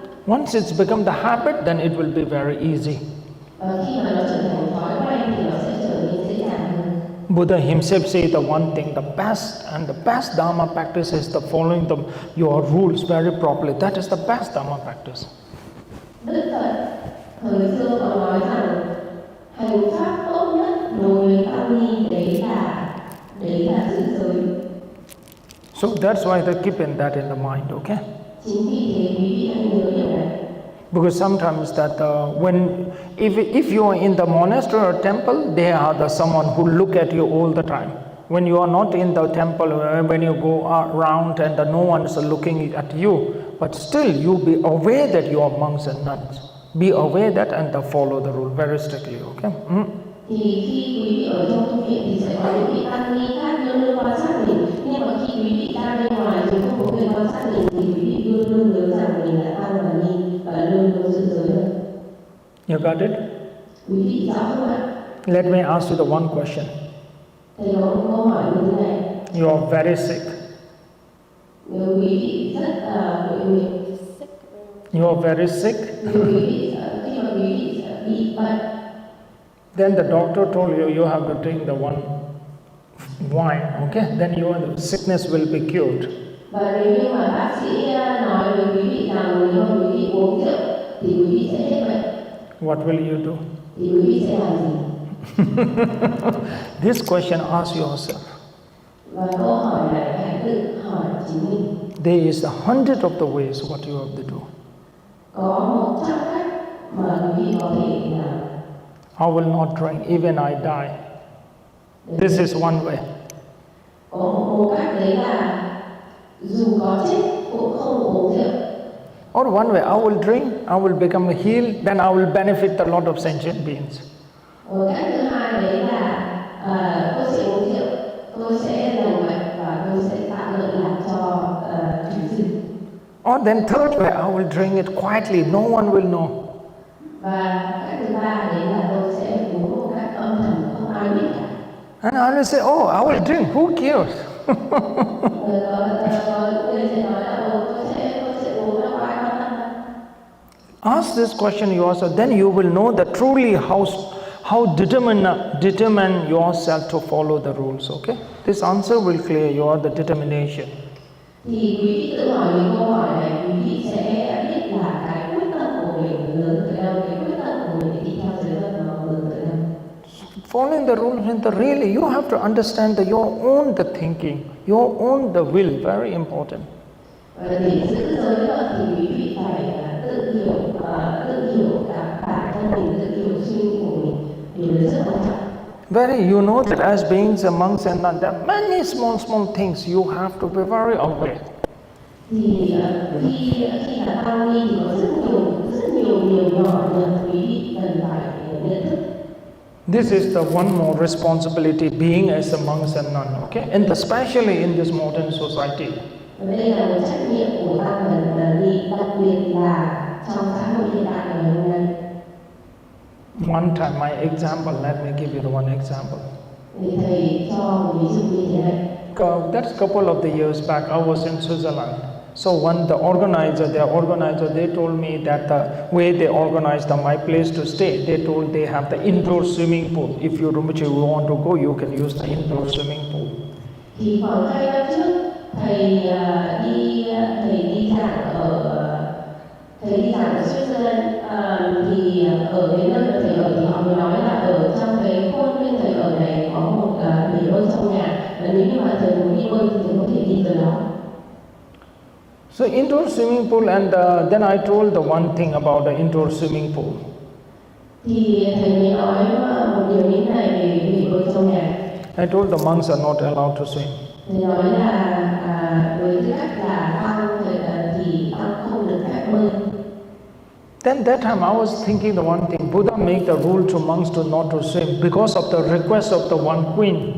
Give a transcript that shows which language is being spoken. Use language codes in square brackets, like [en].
[en] Once it's become the habit, then it will be very easy. [vi] Khi mà nó trở thành thói quen thì nó sẽ trở nên dễ dàng hơn. [en] Buddha himself said the one thing, the best Dharma practice is the following your rules very properly. That is the best Dharma practice. [vi] Đức Phật thời xưa có nói rằng hành pháp tốt nhất đối với tăng ni đấy là giữ giới. [en] So that's why they keep that in the mind, okay? [vi] Chính vì thế quý vị hãy nhớ điều này. [en] Because sometimes that if you are in the monastery or temple, they are someone who look at you all the time. When you are not in the temple, when you go around and no one is looking at you, but still you be aware that you are monks and nuns. Be aware that and follow the rule very strictly, okay? [vi] Thì khi quý vị ở trong tu viện thì sẽ có những vị tăng ni khác luôn luôn quan sát mình, nhưng mà khi quý vị ra bên ngoài thì không có người quan sát mình thì quý vị luôn luôn nhớ rằng mình là tăng và ni và luôn luôn giữ giới luật. [en] You got it? [vi] Quý vị rõ không ạ? [en] Let me ask you the one question. [vi] Thầy có một câu hỏi như thế này. [en] You are very sick. [vi] Nếu quý vị rất bội nhiệt. [en] You are very sick. [vi] Khi mà quý vị bị bệnh. [en] Then the doctor told you have to drink the one wine, okay? Then your sickness will be cured. [vi] Và nếu như mà bác sĩ nói với quý vị rằng nếu mà quý vị uống rượu thì quý vị sẽ hết bệnh. [en] What will you do? [vi] Thì quý vị sẽ làm gì? [en] This question ask yourself. [vi] Và câu hỏi này hãy tự hỏi chính mình. [en] There is 100 of the ways what you have to do. [vi] Có 100 cách mà quý vị có thể làm. [en] I will not drink even I die. This is one way. [vi] Có một cách đấy là dù có chết cũng không uống rượu. [en] Or one way, I will drink, I will become healed, then I will benefit a lot of sentient beings. [vi] Một cách thứ hai đấy là tôi sẽ uống rượu, tôi sẽ lành mạnh và tôi sẽ tạo lợi lạc cho chúng sinh. [en] Or then third way, I will drink it quietly, no one will know. [vi] Và cách thứ ba đấy là tôi sẽ uống một cách âm thầm, không ai biết cả. [en] And I will say, oh, I will drink, who cares? [vi] Có người sẽ nói là tôi sẽ uống đâu ai quan tâm. [en] Ask this question yourself, then you will know that truly how determine yourself to follow the rules, okay? This answer will clear your the determination. [vi] Thì quý vị tự hỏi những câu hỏi này, quý vị sẽ biết là cái quyết tâm của mình lớn tới đâu, cái quyết tâm của mình để đi theo giới luật nó lớn tới đâu. [en] Following the rules means that really you have to understand that your own the thinking, your own the will, very important. [vi] Và để giữ giới luật thì quý vị phải tự hiểu cả bản thân mình, tự hiểu suy nghĩ của mình, điều đấy rất quan trọng. [en] Very, you know that as beings a monks and nuns, there are many small things you have to be very aware. [vi] Thì khi là tăng ni thì có rất nhiều điều nhỏ nhặt quý vị cần phải nhận thức. [en] This is the one more responsibility being as a monks and nun, okay? And especially in this modern society. [vi] Và đây là một trách nhiệm của tăng và ni, đặc biệt là trong xã hội hiện đại ngày hôm nay. [en] One time, my example, let me give you the one example. [vi] Để thầy cho một ví dụ như thế này. [en] That's a couple of the years back, I was in Switzerland. So when their organizer, they told me that the way they organized my place to stay, they told they have the indoor swimming pool. If you want to go, you can use the indoor swimming pool. [vi] Thì khoảng 2 năm trước, thầy đi giảng ở Switzerland, thì ở cái nơi mà thầy ở thì họ mới nói là ở trong cái khuôn viên thầy ở này có một bể bơi trong nhà, và nếu như mà thầy muốn đi bơi thì thầy có thể đi tới đó. [en] So indoor swimming pool, and then I told the one thing about the indoor swimming pool. [vi] Thì thầy mới nói một điều như thế này về bể bơi trong nhà. [en] I told the monks are not allowed to swim. [vi] Thầy nói là với tư cách là tăng thì tăng không được phép bơi. [en] Then that time I was thinking the one thing, Buddha made the rule to monks to not to swim because of the request of the one queen.